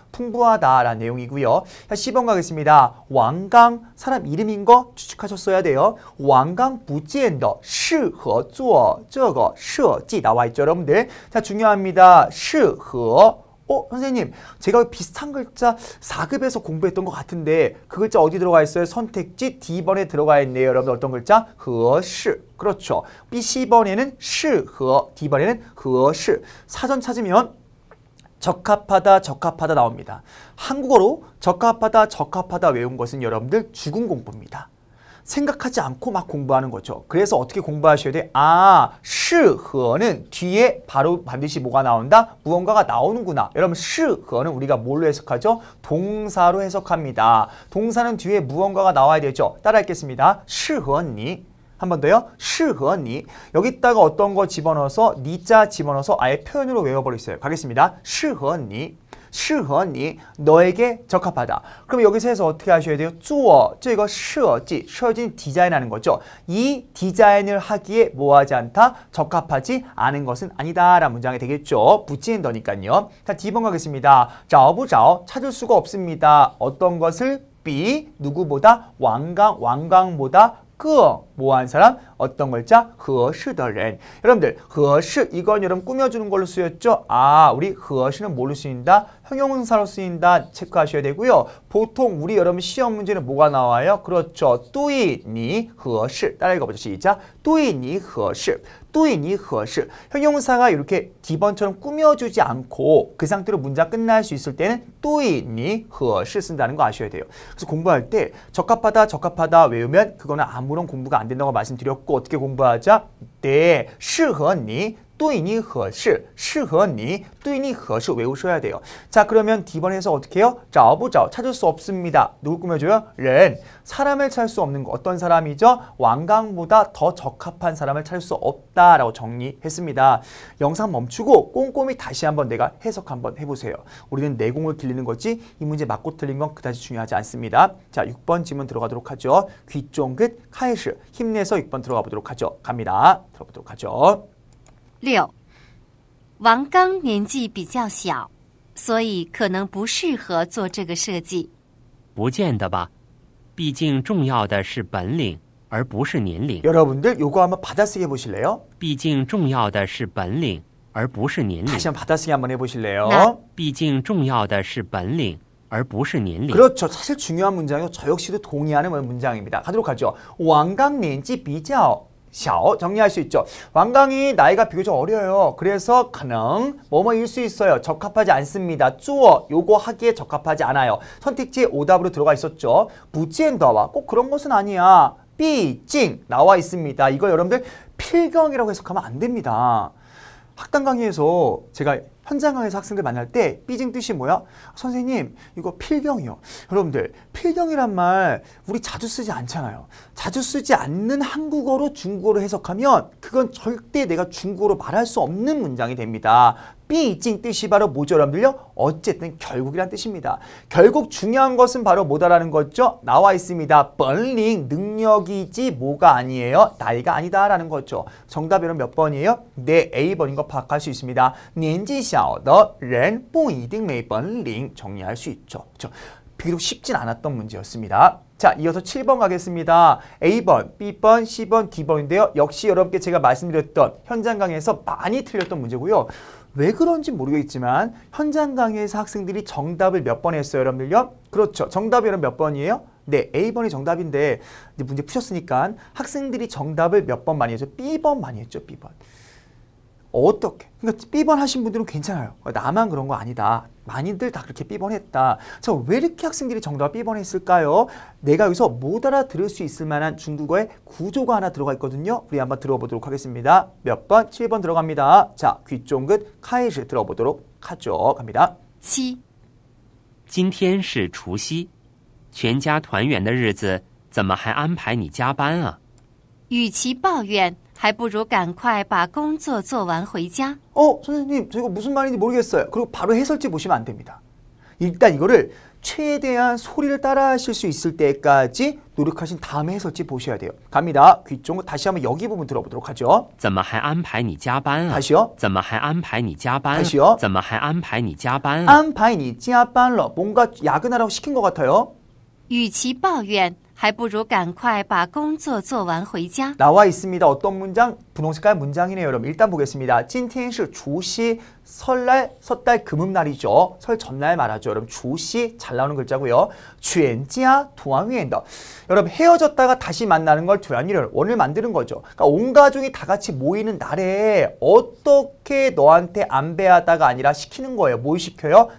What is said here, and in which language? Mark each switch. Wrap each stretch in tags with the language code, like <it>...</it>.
<ko>풍부하다 라는 내용이고요. 자, C번 가겠습니다. 왕강 사람 이름인 거 추측하셨어야 돼요.</ko> <zh>왕강 不见得适合做这个设计</zh> <ko>나와 있죠, 여러분들. 자, 중요합니다. 适合 선생님, 제가 비슷한 글자 4급에서 공부했던 것 같은데 그 글자 어디 들어가 있어요? 선택지 D번에 들어가 있네요. 여러분 어떤 글자? 合适.그렇죠. B, C번에는 适合, D번에는 合适. 사전 찾으면 적합하다 나옵니다. 한국어로 적합하다 외운 것은 여러분들 죽은 공부입니다. 생각하지 않고 막 공부하는 거죠. 그래서 어떻게 공부하셔야 돼? 适合는 뒤에 바로 반드시 뭐가 나온다? 무언가가 나오는구나. 여러분 适合는 우리가 뭘로 해석하죠? 동사로 해석합니다. 동사는 뒤에 무언가가 나와야 되죠. 따라 읽겠습니다.</ko> <zh>适合你.</zh> <ko>한 번 더요. 适合你. 여기다가 어떤 거 집어넣어서 니자 집어넣어서 아예 표현으로 외워버렸어요. 가겠습니다.</ko> <zh>适合你. 适合你</zh> <ko>너에게 적합하다. 그럼 여기서 해서 어떻게 하셔야 돼요?</ko> <zh>做这个设计 设计는</zh> <ko>디자인하는 거죠. 이 디자인을 하기에 뭐하지 않다? 적합하지 않은 것은 아니다 라는 문장이 되겠죠. 붙이는더니까요. 자, D번 가겠습니다.</ko> <zh>找不着</zh> <ko>찾을 수가 없습니다. 어떤 것을? B 누구보다? 왕강보다 뭐한 사람? 어떤 글자?</ko> <zh>合适的人.</zh> <ko>여러분들 合适 이건 여러분 꾸며주는 걸로 쓰였죠? 우리 合适는 뭘로 쓰인다? 형용사로 쓰인다 체크하셔야 되고요. 보통 우리 여러분 시험 문제는 뭐가 나와요? 그렇죠. 对你合适 따라 읽어보죠. 시작.</ko> <zh>对你合适 对你合适</zh> <ko>형용사가 이렇게 D번처럼 꾸며주지 않고 그 상태로 문장 끝날 수 있을 때는</ko> <zh>对你合适</zh> <ko>쓴다는 거 아셔야 돼요. 그래서 공부할 때 적합하다 외우면 그거는 아무런 공부가 안 된다고 말씀드렸고 어떻게 공부하자?</ko> <zh>네, 适合你对你合适适合你对你合适</zh> <ko>외우셔야 돼요. 자, 그러면 D번에서 어떻게 해요?</ko> <zh>找不着</zh> <ko>찾을 수 없습니다. 누구 꾸며줘요? 人 사람을 찾을 수 없는 거 어떤 사람이죠? 왕강보다 더 적합한 사람을 찾을 수 없다라고 정리했습니다. 영상 멈추고 꼼꼼히 다시 한번 내가 해석 한번 해보세요. 우리는 내공을 길리는 거지 이 문제 맞고 틀린 건 그다지 중요하지 않습니다. 자, 6번 지문 들어가도록 하죠. 귀 쫑긋 카이시 힘내서 6번 들어가 보도록 하죠. 갑니다. 들어보도록 하죠. 6.</ko> <zh>王刚年纪比较小，所以可能不适合做这个设计。不见得吧，毕竟重要的是本领，而不是年龄。</zh> <ko>여러분들 요거 한번 받아쓰기 해보실래요?</ko> <zh>毕竟重要的是本领，而不是年龄。</zh> <ko>다시 한번 받아쓰기 한번 해보실래요? 나.</ko> <zh>毕竟重要的是本领，而不是年龄。</zh> <ko>그렇죠. 사실 중요한 문장이고 저 역시도 동의하는 문장입니다. 가도록 하죠. 왕강</ko> <zh>年纪比较小</zh> <ko>정리할 수 있죠. 왕강이 나이가 비교적 어려요. 그래서 가능 뭐뭐일 수 있어요. 적합하지 않습니다. 쭈어 요거 하기에 적합하지 않아요. 선택지에 오답으로 들어가 있었죠. 부지엔더와 꼭 그런 것은 아니야. 삐찡 나와 있습니다. 이거 여러분들 필경이라고 해석하면 안 됩니다. 학당 강의에서 제가 현장 강의에서 학생들 만날 때 삐징 뜻이 뭐야? 선생님 이거 필경이요. 여러분들 필경이란 말 우리 자주 쓰지 않잖아요. 자주 쓰지 않는 한국어로 중국어로 해석하면 그건 절대 내가 중국어로 말할 수 없는 문장이 됩니다. 삐징 뜻이 바로 뭐죠 여러분들요? 어쨌든 결국이란 뜻입니다. 결국 중요한 것은 바로 뭐다라는 거죠? 나와 있습니다. 本领 능력이지 뭐가 아니에요? 나이가 아니다라는 거죠. 정답 여러분 몇 번이에요? 네, A번인 거 파악할 수 있습니다.</ko> <zh>年纪小的人不一定没本领</zh> <ko>정리할 수 있죠. 그렇죠? 비록 쉽진 않았던 문제였습니다. 자, 이어서 7번 가겠습니다. A번, B번, C번, D번인데요. 역시 여러분께 제가 말씀드렸던 현장 강의에서 많이 틀렸던 문제고요. 왜 그런지 모르겠지만 현장 강의에서 학생들이 정답을 몇 번 했어요, 여러분들요? 그렇죠. 정답이 여러분 몇 번이에요? 네, A번이 정답인데 이제 문제 푸셨으니까 학생들이 정답을 몇 번 많이 했죠? B번 많이 했죠, B번. 어떻게? 그러니까 B번 하신 분들은 괜찮아요. 나만 그런 거 아니다. 많이들 다 그렇게 B번 했다. 자, 왜 이렇게 학생들이 정답 B번 했을까요? 내가 여기서 못 알아들을 수 있을 만한 중국어의 구조가 하나 들어가 있거든요. 우리 한번 들어보도록 하겠습니다. 몇 번? 7번 들어갑니다. 자, 귀 쫑긋 카이시 들어보도록 하죠. 갑니다. 7.</ko> <zh>今天是除夕，全家团圆的日子，怎么还安排你加班啊？与其抱怨，还不如赶快把工作做完回家。</zh> <ko>선생님, 저 이거 무슨 말인지 모르겠어요. 그리고 바로 해설지 보시면 안 됩니다. 일단 이거를 최대한 소리를 따라 하실 수 있을 때까지 노력하신 다음에 해설지 보셔야 돼요. 갑니다. 귀 쫑긋 다시 한번 여기 부분 들어보도록 하죠.</ko> <zh>怎么还安排你加班啊？</zh> <ko>다시요.</ko> <zh>怎么还安排你加班啊？</zh> <ko>다시요.</ko> <zh>怎么还安排你加班啊？</zh> <ko>안파이니 찌아빤러 뭔가 야근하라고 시킨 것 같아요.</ko> <zh>与其抱怨，还不如赶快把工作做完回家。</zh> <ko>나와 있습니다. 어떤 문장? 분홍색깔 문장이네요. 여러분 일단 보겠습니다.</ko> <zh>今天是除夕</zh> <ko>설날, 섣달 금음날이죠. 설 전날 말하죠. 여러분除夕 잘 나오는 글자고요.</ko> <zh>全家团圆的</zh> <ko>여러분 헤어졌다가 다시 만나는 걸团圆을 원을 만드는 거죠. 그러니까 온 가족이 다 같이 모이는 날에 어떻게 너한테 안배하다가 아니라 시키는 거예요. 뭘 시켜요?</ko>